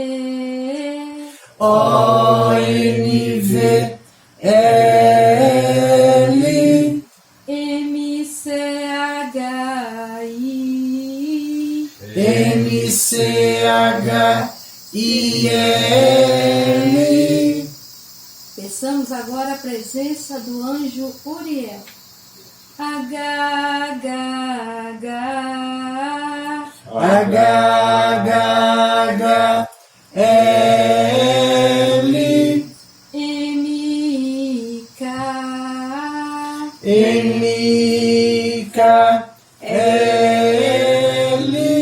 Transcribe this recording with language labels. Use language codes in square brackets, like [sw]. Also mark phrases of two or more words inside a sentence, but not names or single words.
[pt] ONV, L, MCHI, MCHIL. Peçamos agora a presença do anjo Uriel. HHH, HHH, L, MK, MK, L,